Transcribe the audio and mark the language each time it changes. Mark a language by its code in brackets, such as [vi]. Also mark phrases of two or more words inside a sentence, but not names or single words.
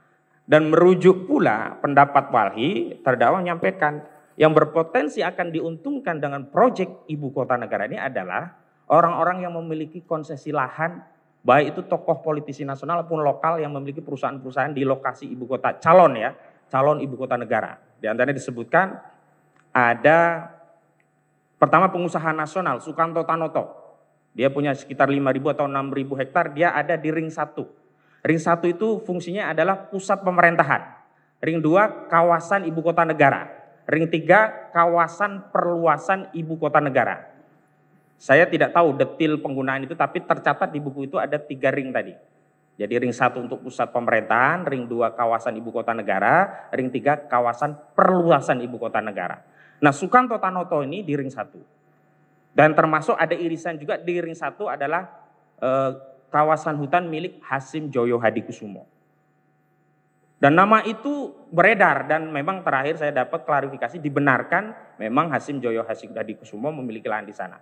[id] Dan merujuk pula pendapat Walhi, terdakwa menyampaikan yang berpotensi akan diuntungkan dengan proyek Ibu Kota Negara ini adalah orang-orang yang memiliki konsesi lahan, baik itu tokoh politisi nasional maupun lokal yang memiliki perusahaan-perusahaan di lokasi ibu kota, calon Ibu Kota Negara. Di antaranya disebutkan ada pertama pengusaha nasional Sukanto Tanoto. Dia punya sekitar 5.000 atau 6.000 hektar, dia ada di ring 1. Ring 1 itu fungsinya adalah pusat pemerintahan. Ring 2 kawasan ibu kota negara. Ring 3 kawasan perluasan ibu kota negara. Saya tidak tahu detail penggunaan itu, tapi tercatat di buku itu ada 3 ring tadi. Jadi ring 1 untuk pusat pemerintahan, ring 2 kawasan ibu kota negara, ring 3 kawasan perluasan ibu kota negara. Nah, Sukanto Tanoto ini di ring 1. Dan termasuk ada irisan juga di ring 1 adalah kawasan hutan milik Hasim Joyo Hadikusumo. Dan nama itu beredar dan memang terakhir saya dapat klarifikasi dibenarkan memang Hasim Joyo Hadikusumo memiliki lahan di sana.